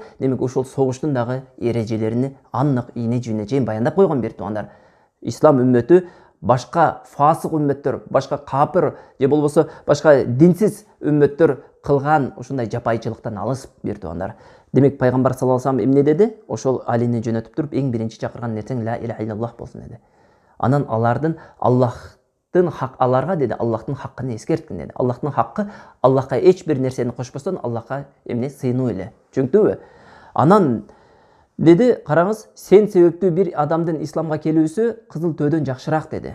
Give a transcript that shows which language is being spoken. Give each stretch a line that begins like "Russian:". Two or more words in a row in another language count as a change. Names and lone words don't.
Kyrgyz: Демек ошол согуштун дагы эрежелерин аннык ийне жибине чейин баяндап койгон. Бир туугандар, ислам үммөтү башка фасык үммөттөр, башка капыр же болбосо башка динсиз үммөттөр кылган ушундай жапайычылыктан алыс, бир туугандар. Демек пайгамбар
Arabic: صلى الله عليه وسلم
Kyrgyz: эмне деди? Ошол алини жөнөтүп туруп, эң биринчи чакырган нерсең
Arabic: لا إله إلا الله
Kyrgyz: болсун деди. Анан аларга деди, Аллахтын хаккын эскерткин деди. Аллахтын хаккы, Аллахка эч бир нерсени кошпостон Аллахка эмне сыйынуу эле. Түшүнүктүбү? Анан деди, караңыз, сен себептүү бир адамдын исламга келүүсү кызыл төөдөн жакшыраак деди.